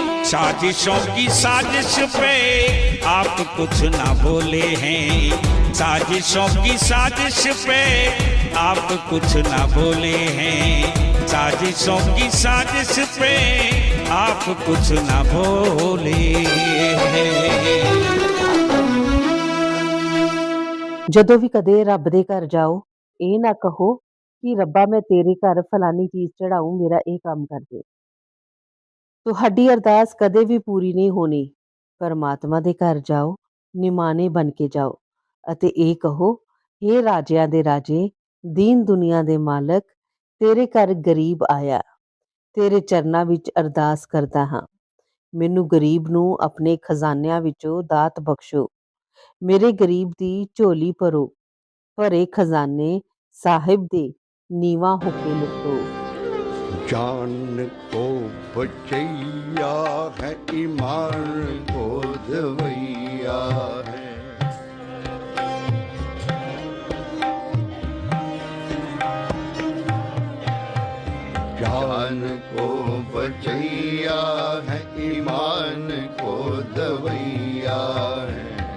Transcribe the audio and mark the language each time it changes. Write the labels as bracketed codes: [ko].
[hi] साजिशों की साजिश पे आप कुछ ना बोले हैं। साजिशों की साजिश पे आप कुछ ना बोले हैं। साजिशों की साजिश पे आप कुछ ना बोले हैं। [pa] ਜਦੋਂ ਵੀ ਕਦੇ ਰੱਬ ਦੇ ਘਰ ਜਾਓ, ਇਹ ਨਾ ਕਹੋ ਕਿ ਰੱਬਾ ਮੈਂ ਤੇਰੇ ਘਰ ਫਲਾਨੀ ਚੀਜ਼ ਚੜਾਊਂ, ਮੇਰਾ ਇਹ ਕੰਮ ਕਰ ਦੇ। ਤੁਹਾਡੀ ਅਰਦਾਸ ਕਦੇ ਵੀ ਪੂਰੀ ਨਹੀਂ ਹੋਣੀ। ਪਰਮਾਤਮਾ ਦੇ ਘਰ ਜਾਓ, ਨਿਮਾਣੇ ਬਣ ਕੇ ਜਾਓ ਅਤੇ ਇਹ ਕਹੋ, ਹੇ ਰਾਜਿਆਂ ਦੇ ਰਾਜੇ, ਦੀਨ ਦੁਨੀਆ ਦੇ ਮਾਲਕ, ਤੇਰੇ ਘਰ ਗਰੀਬ ਆਇਆ, ਤੇਰੇ ਚਰਨਾਂ ਵਿੱਚ ਅਰਦਾਸ ਕਰਦਾ ਹਾਂ। ਮੈਨੂੰ ਗਰੀਬ ਨੂੰ ਆਪਣੇ ਖਜ਼ਾਨਿਆਂ ਵਿੱਚੋਂ ਦਾਤ ਬਖਸ਼ੋ। ਮੇਰੇ ਗਰੀਬ ਦੀ ਝੋਲੀ ਭਰੋ, ਭਰੇ ਖਜ਼ਾਨੇ ਸਾਹਿਬ ਦੇ ਨੀਵਾਂ ਹੋ ਕੇ ਲੁੱਟੋ। [hi] जान को बचैया है, ईमान को दवैया है। जान को बचैया है, ईमान को दवैया है।